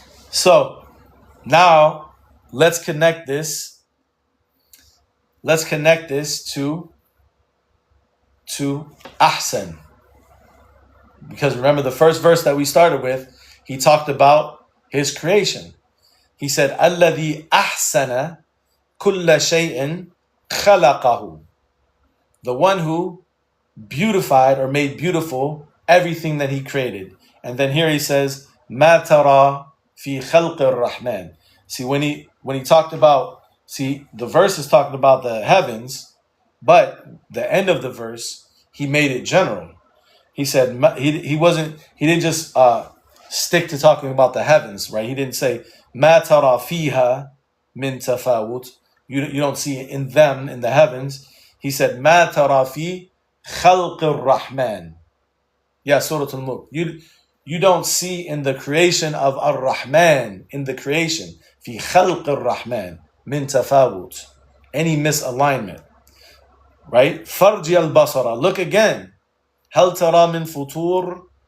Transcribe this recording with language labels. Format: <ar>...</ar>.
<en>So, now, let's connect this to ahsan. Because remember the first verse that we started with, he talked about his creation. He said,</en> <ar>الَّذِي أَحْسَنَ كُلَّ شَيْءٍ خَلَقَهُ.</ar> <en>The one who beautified or made beautiful everything that he created. And then here he says,</en> <ar>مَا تَرَى فِي خَلْقِ الرَّحْمَنِ.</ar> <en>See, when he talked about, the verse is talking about the heavens, but the end of the verse, he made it general. He said, he didn't just stick to talking about the heavens, right? He didn't say,</en> <ar>مَا تَرَى فِيهَا مِن تَفَاوُتٍ.</ar> <en>You don't see it in them, in the heavens. He said,</en> <ar>مَا تَرَى فِي خَلْقِ الرَّحْمَنِ.</ar> <en>Yeah, Surah Al-Mulk. You don't see in the creation of Ar-Rahman, in the creation,</en> <ar>فِي خَلْقِ الرَّحْمَنِ مِن تَفَاوُتٍ.</ar> <en>Any misalignment. Right?</en> <ar>فَارْجِعِ الْبَصَرَ.</ar> <en>Look again.</en> <ar>هَلْ تَرَى مِن فُطُورٍ.</ar>